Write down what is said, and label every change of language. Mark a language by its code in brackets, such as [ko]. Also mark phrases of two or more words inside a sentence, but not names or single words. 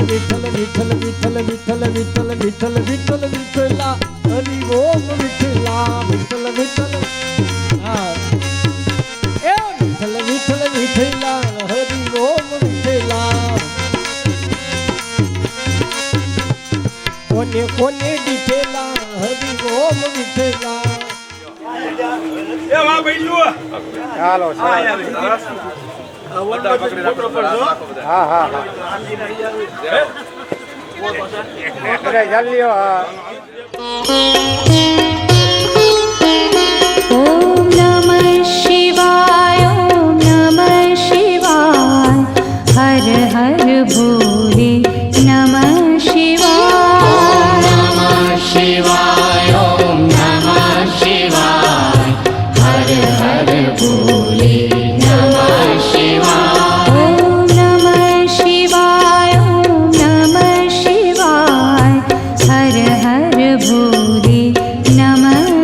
[gu] વિઠ્ઠલ વિઠ્ઠલ વિઠ્ઠલ વિઠ્ઠલ વિઠ્ઠલ વિઠ્ઠલ વિઠ્ઠલ વિઠ્ઠલા હરિ ઓમ વિઠ્ઠલા વિઠ્ઠલ વિઠ્ઠલ હા એ વિઠ્ઠલ વિઠ્ઠલ વિઠ્ઠલા હરિ ઓમ વિઠ્ઠલા કોને કોને દીઠેલા હરિ ઓમ વિઠ્ઠલા એ વાહ ભાઈ ચાલો હા હા હા ચાલ લ્યો હા [sa] ॐ नमः शिवाय ॐ नमः शिवाय हर [hi] हर भोले [sa] नमः शिवाय नमः शिवाय ॐ नमः शिवाय [hi] हर हर भोले [sa] नमः शिवाय ॐ नमः शिवाय ॐ नमः शिवाय [hi] हर हर भोले [sa] नमः